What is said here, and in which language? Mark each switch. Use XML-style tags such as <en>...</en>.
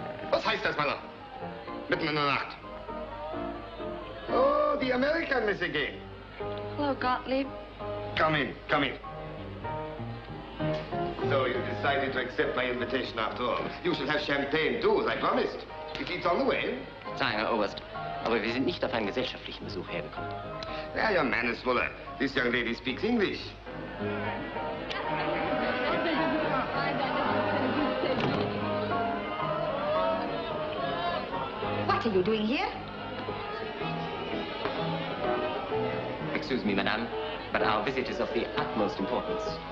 <de>Was heißt das, Mann? Mitten in der Nacht.</de> <en>Oh, the American, Miss again. Hello, Gottlieb. Come in, come in. So you decided to accept my invitation after all. You shall have champagne too, as I promised. It's on the way.</en> <de>Sagen, Herr Oberst, aber wir sind nicht auf einen gesellschaftlichen Besuch hergekommen.</de> <en>Yeah, your man is fuller. This young lady speaks English. What are you doing here? Excuse me, madame, but our visit is of the utmost importance.</en>